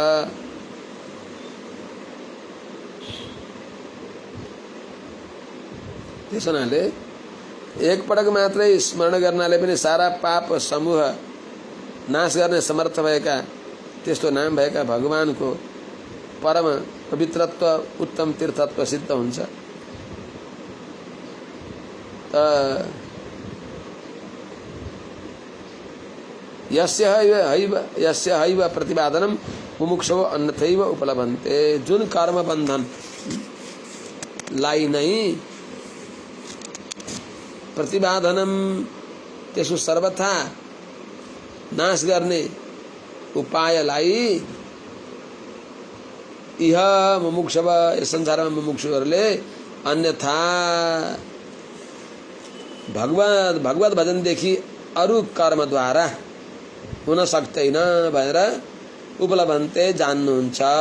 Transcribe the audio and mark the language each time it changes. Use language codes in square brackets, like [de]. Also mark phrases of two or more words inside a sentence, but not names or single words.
[ne] त्यसो हुनाले एकपटक मात्रै स्मरण गर्नाले पनि सारा पाप समूह नाश गर्ने समर्थ भएका त्यस्तो नाम भएका भगवानको परम पवित्रत्व उत्तम तीर्थत्व सिद्ध हुन्छ। [sa] यस्य हैव प्रतिपादनम मुमुक्षो अन्यथैव उपलभन्ते। [ne] जुन कर्म बन्धन लाई नै प्रतिपादनम त्यसको सर्वथा नाश गर्ने उपायलाई [sa] इह मुमुक्षव [ne] यस संसारमा मुमुक्षुहरूले अन्यथा भगवत भजनदेखि अरू कर्मद्वारा हुन सक्दैन भनेर उपलब्धन्ते जान्नुहुन्छ।